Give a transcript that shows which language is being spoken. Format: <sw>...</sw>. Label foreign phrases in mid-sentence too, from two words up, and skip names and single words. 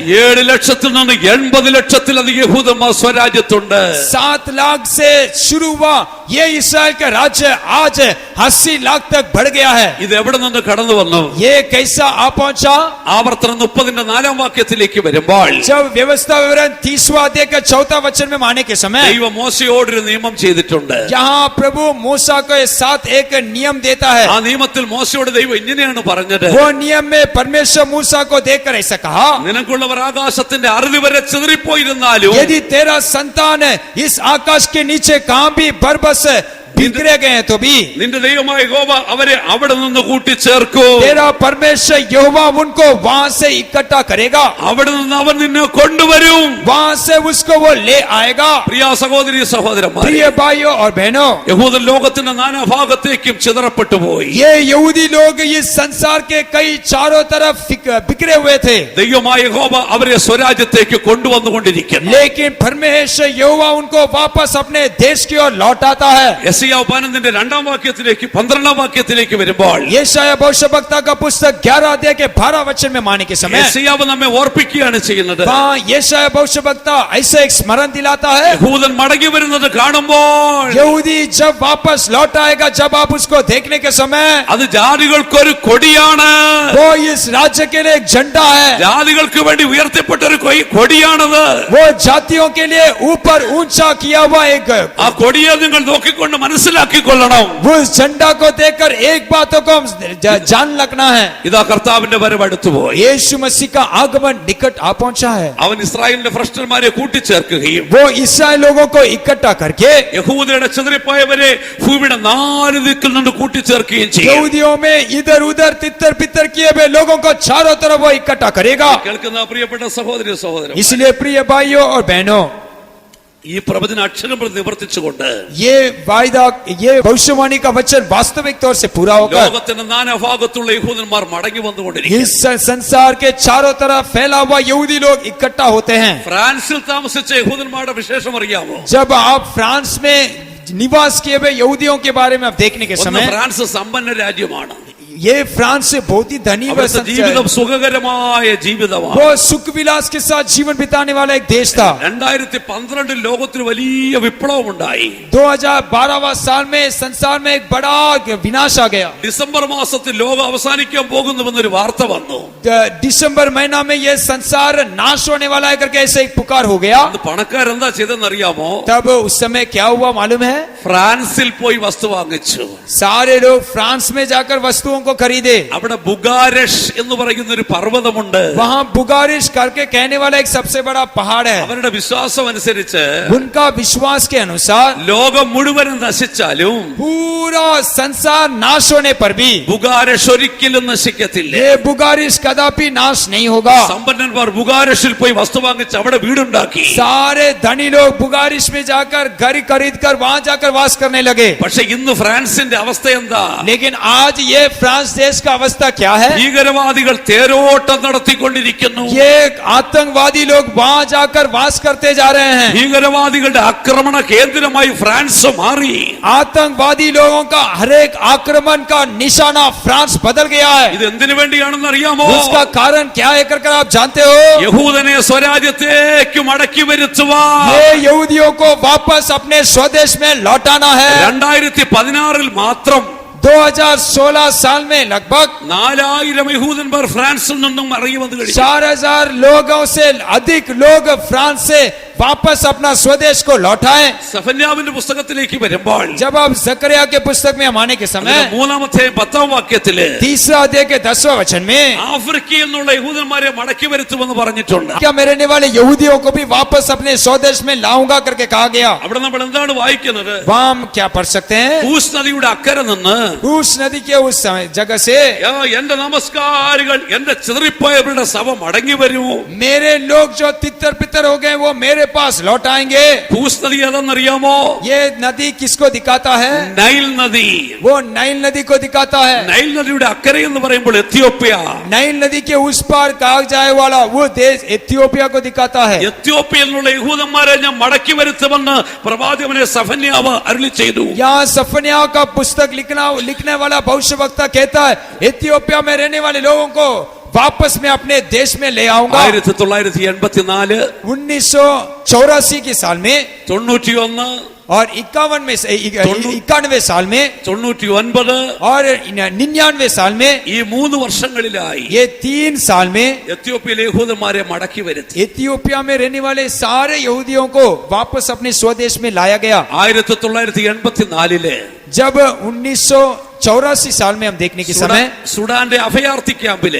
<ml>7 ലക്ഷത്തിൽ നിന്ന് 80 ലക്ഷത്തിലധികം യഹൂദന്മാർ സ്വരാജ്യത്തുണ്ട്.</ml> <hi>7 लाख से शुरू हुआ ये इस्राएल का राज्य आज 80 लाख तक बढ़ गया है।</hi> <ml>ഇത് എവിടെ നിന്ന് കടന്നു വന്നു?</ml> <hi>ये कैसा आ पहुंचा?</hi> <ml>ആവർത്തനം 30ന്റെ 4ാം വാക്യത്തിലേക്ക് വരുമ്പോൾ</ml> <hi>जब व्यवस्था विवरण 30वां अध्याय का 4वां वचन में आने के समय</hi> <ml>ദൈവം മോശയോടൊരു നിയമം ചെയ്തിട്ടുണ്ട്.</ml> <hi>यहाँ प्रभु मूसा के साथ एक नियम देता है।</hi> <ml>ആ നിയമത്തിൽ മോശയോട് ദൈവം ഇങ്ങനെയാണ് പറഞ്ഞത്,</ml> <hi>वो नियम में परमेश्वर मूसा को देखकर ऐसा कहा,</hi> <ml>നിനക്കുള്ളവർ ആകാശത്തിന്റെ അറുതി വരെ ചിതറിപ്പോയിരുന്നാലും</ml> <hi>यदि तेरा संतान इस आकाश के नीचे कहां भी बरबस बिखरे गए हैं तो भी</hi> <ml>നിന്റെ ദൈവമായ യഹോവ അവരെ അവിടെ നിന്ന് കൂട്ടിച്ചേർക്കും.</ml> <hi>तेरा परमेश्वर यहोवा उनको वहां से इकट्ठा करेगा,</hi> <ml>അവിടെ നിന്ന് അവൻ നിന്നെ കൊണ്ടുവരും.</ml> <hi>वहां से उसको वो ले आएगा।</hi> <ml>പ്രിയ സഹോദരി സഹോദരന്മാരെ,</ml> <hi>प्रिय भाइयों और बहनों,</hi> <ml>യഹൂദൻ ലോകത്തിന്റെ നാനാഭാഗത്തേക്കും ചിതറപ്പെട്ടു പോയി.</ml> <hi>ये यहूदी लोग इस संसार के कई चारों तरफ बिखरे हुए थे,</hi> <ml>ദൈവമായ യഹോവ അവരെ സ്വരാജ്യത്തേക്ക് കൊണ്ടുവന്നുകൊണ്ടിരിക്കുന്നു.</ml> <hi>लेकिन परमेश्वर यहोवा उनको वापस अपने देश की ओर लौटाता है।</hi> <ml>യെശയ്യാവ് 12ന്റെ 2ാം വാക്യത്തിലേക്ക് 12ാം വാക്യത്തിലേക്ക് വരുമ്പോൾ</ml> <hi>यशायाह भविष्यवक्ता का पुस्तक 11 अध्याय के 12 वचन में माने के समय</hi> <ml>യെശയ്യാവ് നമ്മെ ഓർപ്പിക്കുകയാണ് ചെയ്യുന്നത്.</ml> <hi>वहाँ यशायाह भविष्यवक्ता ऐसे एक स्मरण दिलाता है,</hi> <ml>യഹൂദൻ മടങ്ങി വരുന്നത് കാണുമ്പോൾ</ml> <hi>यहूदी जब वापस लौट आएगा, जब आप उसको देखने के समय,</hi> <ml>അത് ജാതികൾക്കൊരു കൊടിയാണ്.</ml> <hi>वो इस राज्य के लिए एक झंडा है,</hi> <ml>ജാതികൾക്ക് വേണ്ടി ഉയർത്തപ്പെട്ട ഒരു കൊടിയാണത്.</ml> <hi>वो जातियों के लिए ऊपर ऊंचा किया हुआ एक,</hi> <ml>ആ കൊടിയെ നിങ്ങൾ നോക്കിക്കൊണ്ട് മനസ്സിലാക്കിക്കൊള്ളണം.</ml> <hi>उस झंडा को देखकर एक बातों को जान लगना है,</hi> <ml>ഇതാ കർത്താവിന്റെ വരവ് അടുത്തുപോയി.</ml> <hi>यीशु मसीह का आगमन निकट आ पहुंचा है।</hi> <ml>അവൻ ഇസ്രായേലിന്റെ ഭ്രഷ്ടന്മാരെ കൂട്ടിച്ചേർക്കുകയും</ml> <hi>वो इसराइल लोगों को इकट्ठा करके</hi> <ml>യഹൂദയുടെ ചിതറിപ്പോയവരെ ഭൂമിയുടെ 4 ദിക്കിൽ നിന്ന് കൂട്ടിച്ചേർക്കുകയും ചെയ്യും.</ml> <hi>यहूदियों में इधर उधर तितर बितर किए हुए लोगों को चारों तरफ वो इकट्ठा करेगा।</hi> <ml>കേൾക്കുന്ന പ്രിയപ്പെട്ട സഹോദരി സഹോദരൻ,</ml> <hi>इसलिए प्रिय भाइयों और बहनों,</hi> <ml>ഈ പ്രവചന അക്ഷരം പ്രതി നിവർത്തിച്ചുകൊണ്ട്</ml> <hi>ये वायदा, ये भविष्यवाणी का वचन वास्तविक तौर से पूरा होकर</hi> <ml>ലോകത്തിന്റെ നാനാഭാഗത്തുള്ള യഹൂദന്മാർ മടങ്ങി വന്നുകൊണ്ടിരിക്കും.</ml> <hi>इस संसार के चारों तरफ फैला हुआ यहूदी लोग इकट्ठा होते हैं।</hi> <ml>ഫ്രാൻസിൽ താമസിച്ച യഹൂദന്മാരുടെ വിശേഷം അറിയാമോ?</ml> <hi>जब आप फ्रांस में निवास किए हुए यहूदियों के बारे में आप देखने के</hi> <ml>ഒന്ന്,</ml> <hi>समय,</hi> <ml>ഫ്രാൻസ് സമ്പന്ന രാജ്യമാണ്.</ml> <hi>ये फ्रांस से बहुत ही धनी व</hi> <ml>അവിടുത്തെ ജീവിതം സുഖകരമായ ജീവിതമാണ്.</ml> <hi>वो सुख विलास के साथ जीवन बिताने वाला एक देश था।</hi> <ml>2012 ലോകത്തിൽ വലിയ വിപ്ലവം ഉണ്ടായി.</ml> <hi>2012 साल में संसार में एक बड़ा विनाश आ गया।</hi> <ml>ഡിസംബർ മാസത്തിൽ ലോകം അവസാനിക്കാൻ പോകുന്നുവെന്നൊരു വാർത്ത വന്നു.</ml> <hi>दिसंबर महीना में ये संसार नाश होने वाला है करके ऐसे एक पुकार हो गया।</hi> <ml>അത് പണക്കാരെന്താ ചെയ്തെന്നറിയാമോ?</ml> <hi>तब उस समय क्या हुआ मालूम है?</hi> <ml>ഫ്രാൻസിൽ പോയി വസ്തു വാങ്ങിച്ചു.</ml> <hi>सारे लोग फ्रांस में जाकर वस्तुओं को खरीदे।</hi> <ml>അവിടെ ബുഗാരഷ് എന്ന് പറയുന്ന ഒരു പർവ്വതമുണ്ട്.</ml> <hi>वहाँ बुगारिश करके कहने वाला एक सबसे बड़ा पहाड़ है।</hi> <ml>അവരുടെ വിശ്വാസം അനുസരിച്ച്</ml> <hi>उनका विश्वास के अनुसार</hi> <ml>ലോകം മുഴുവനും നശിച്ചാലും</ml> <hi>पूरा संसार नाश होने पर भी</hi> <ml>ബുഗാരഷ് ഒരിക്കലും നശിക്കത്തില്ല.</ml> <hi>ये बुगारिश कदापि नाश नहीं होगा।</hi> <ml>സമ്പന്നന്മാർ ബുഗാരഷിൽ പോയി വസ്തു വാങ്ങിച്ച് അവിടെ വീടുണ്ടാക്കി.</ml> <hi>सारे धनी लोग बुगारिश में जाकर घर खरीद कर वहाँ जाकर वास करने लगे।</hi> <ml>പക്ഷെ ഇന്ന് ഫ്രാൻസിന്റെ അവസ്ഥ എന്താ?</ml> <hi>लेकिन आज ये फ्रांस देश का अवस्था क्या है?</hi> <ml>ഭീകരവാദികൾ തേരോട്ടം നടത്തിക്കൊണ്ടിരിക്കുന്നു.</ml> <hi>ये आतंकवादी लोग वहाँ जाकर वास करते जा रहे हैं।</hi> <ml>ഭീകരവാദികളുടെ ആക്രമണ കേന്ദ്രമായി ഫ്രാൻസ് മാറി.</ml> <hi>आतंकवादी लोगों का हर एक आक्रमण का निशाना फ्रांस बदल गया है।</hi> <ml>ഇത് എന്തിനു വേണ്ടിയാണെന്ന് അറിയാമോ?</ml> <hi>उसका कारण क्या है कर आप जानते हो?</hi> <ml>യഹൂദനെ സ്വരാജ്യത്തേക്ക് മടക്കി വരുത്തുവാൻ</ml> <hi>ये यहूदियों को वापस अपने स्वदेश में लौटाना है।</hi> <ml>2016 മാത്രം</ml> <hi>2016 साल में लगभग</hi> <ml>4000 യഹൂദന്മാർ ഫ്രാൻസിൽ നിന്നും ഇറങ്ങി വന്നു കഴിഞ്ഞു.</ml> <hi>4000 लोगों से अधिक लोग फ्रांस से वापस अपना स्वदेश को लौटाए।</hi> <ml>സഫന്യാവിന്റെ പുസ്തകത്തിലേക്ക് വരുമ്പോൾ</ml> <hi>जब आप जकरिया के पुस्तक में हम आने के समय</hi> <ml>3-ാമത്തെ 10ാം വാക്യത്തില്</ml> <hi>तीसरा अध्याय के 10वें वचन में</hi> <ml>ആഫ്രിക്കയിൽ നിന്നുള്ള യഹൂദന്മാരെ മടക്കി വരുത്തുമെന്ന് പറഞ്ഞിട്ടുണ്ട്.</ml> <hi>क्या मेरे रहने वाले यहूदियों को भी वापस अपने स्वदेश में लाऊंगा करके कहा गया।</hi> <ml>അവിടെ നമ്മൾ എന്താണ് വായിക്കുന്നത്?</ml> <hi>वहाँ हम क्या पढ़ सकते हैं?</hi> <ml>ഊസ് നദിയുടെ അക്കരെ നിന്ന്</ml> <hi>उस नदी के उस जगह से</hi> <ml>എന്റെ നമസ്കാരികൾ എന്റെ ചിതറിപ്പോയവരുടെ ശവ മടങ്ങി വരൂ.</ml> <hi>मेरे लोग जो तितर पितर हो गए वो मेरे पास लौट आएंगे।</hi> <ml>ഊസ് നദി ഏതെന്നറിയാമോ?</ml> <hi>ये नदी किसको दिखाता है?</hi> <ml>നൈൽ നദി.</ml> <hi>वो नाइल नदी को दिखाता है।</hi> <ml>നൈൽ നദിയുടെ അക്കരെ എന്ന് പറയുമ്പോൾ എത്യോപ്യ.</ml> <hi>नाइल नदी के उस पार कहा जाए वाला वो देश एथियोपिया को दिखाता है।</hi> <ml>എത്യോപ്യയിൽ നിന്നുള്ള യഹൂദന്മാരെ ഞാൻ മടക്കി വരുത്തുമെന്ന് പ്രവാചകനെ സഫന്യാവ് അരുളി ചെയ്തു.</ml> <hi>यहाँ सफन्याह का पुस्तक लिखना लिखने वाला भविष्यवक्ता कहता है इथियोपिया में रहने वाले लोगों को वापस मैं अपने देश में ले आऊंगा। 1984 1984 के साल में 91 और 91 साल में 99 और 99 साल में</hi> <ml>ഈ 3 വർഷങ്ങളിലായി</ml> <hi>ये 3 साल में</hi> <ml>എത്യോപ്യയിലെ യഹൂദന്മാരെ മടക്കി വരുത്തി।</ml> <hi>इथियोपिया में रहने वाले सारे यहूदियों को वापस अपने स्वदेश में लाया गया। 1984 जब 1984 साल में हम देखने के समय</hi> <ml>സുഡാന്റെ അഭയാർത്ഥി ക്യാമ്പില്</ml>